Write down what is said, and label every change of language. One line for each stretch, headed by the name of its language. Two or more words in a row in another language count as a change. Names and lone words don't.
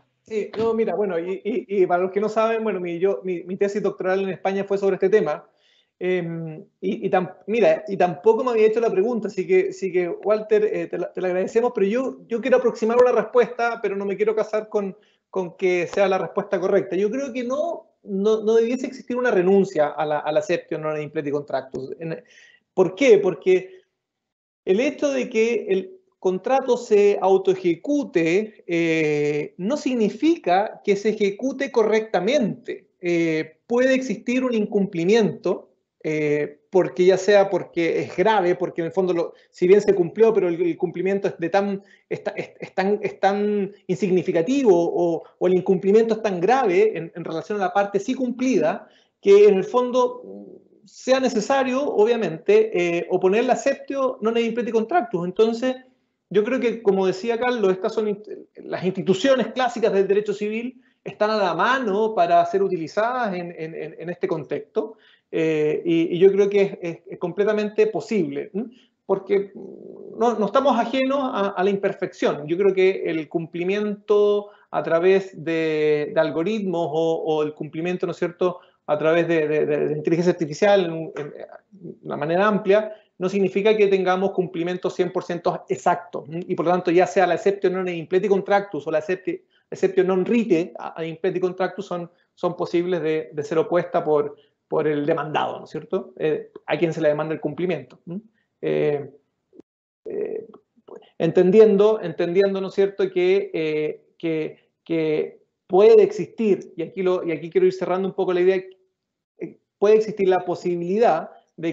Spanish: Sí, no, mira, bueno, y para los que no saben, bueno, mi tesis doctoral en España fue sobre este tema. Y tampoco me había hecho la pregunta, así que Walter, te la agradecemos, pero yo quiero aproximar una respuesta, pero no me quiero casar con que sea la respuesta correcta. Yo creo que no debiese existir una renuncia a la
Latin: exceptio non ad impleti contractus.
Spanish: ¿Por qué? Porque el hecho de que el contrato se autoejecute no significa que se ejecute correctamente. Puede existir un incumplimiento, porque ya sea porque es grave, porque en el fondo, si bien se cumplió, pero el cumplimiento es tan insignificativo o el incumplimiento es tan grave en relación a la parte sí cumplida, que en el fondo sea necesario, obviamente, oponer la
Latin: exceptio non ad impleti contractus.
Spanish: Entonces, yo creo que, como decía Carlos, estas son las instituciones clásicas del derecho civil, están a la mano para ser utilizadas en este contexto, y yo creo que es completamente posible, porque no estamos ajenos a la imperfección. Yo creo que el cumplimiento a través de algoritmos o el cumplimiento, ¿no es cierto?, a través de inteligencia artificial en una manera amplia, no significa que tengamos cumplimientos 100% exactos. Y por lo tanto, ya sea la
Latin: exceptio non ad impleti contractus
Spanish: o la
Latin: exceptio non rite ad impleti contractus
Spanish: son posibles de ser opuestas por el demandado, ¿no es cierto? A quien se le demanda el cumplimiento. Entendiendo, ¿no es cierto?, que puede existir, y aquí quiero ir cerrando un poco la idea, puede existir la posibilidad de que